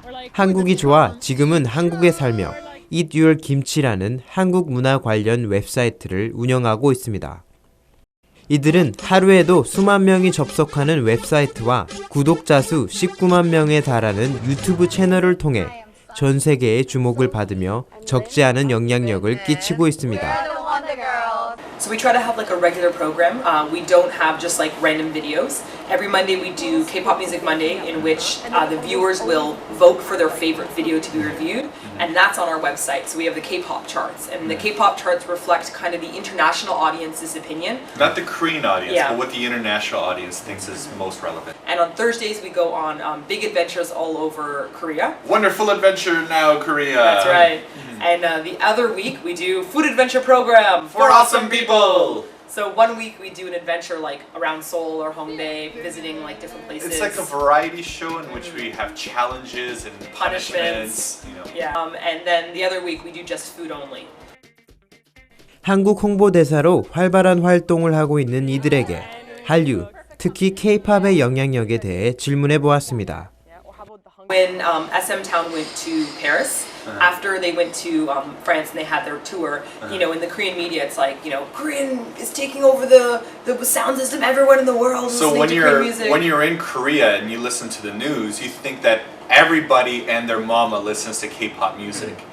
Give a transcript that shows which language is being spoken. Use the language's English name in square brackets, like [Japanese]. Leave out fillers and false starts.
[Korean] 한국이 좋아 지금은 한국에 살며 Eat Your Kimchi라는 한국 문화 관련 웹사이트를 운영하고 있습니다. 이들은 하루에도 수만 명이 접속하는 웹사이트와 구독자 수 19만 명에 달하는 유튜브 채널을 통해 전 세계의 주목을 받으며 적지 않은 영향력을 끼치고 있습니다. [English] So we try to have like a regular program. We don't have just like random videos. Every Monday we do K-pop Music Monday, in which the viewers will vote for their favorite video to be reviewed, and that's on our website. So we have the K-pop charts, and the K-pop charts reflect kind of the international audience's opinion. Not the Korean audience, Yeah. but what the international audience thinks is most relevant. And on Thursdays we go on big adventures all over Korea. Wonderful adventure now, Korea. That's right. And the other week we do food adventure program For awesome people. So one week we do an adventure like around Seoul or Hongdae, visiting like different places. It's like a variety show in which we have challenges and punishments. You know. Yeah. And then the other week we do just food only. [Korean] 한국 홍보대사로 활발한 활동을 하고 있는 이들에게 한류, 특히 K-팝의 영향력에 대해 질문해 보았습니다. [English] When SM Town went to Paris, after they went to France and they had their tour, you know, in the Korean media, it's like, you know, Korean is taking over the sound system. Everyone in the world So listening to Korean music. when you're in Korea and you listen to the news, you think that everybody and their mama listens to K-pop music.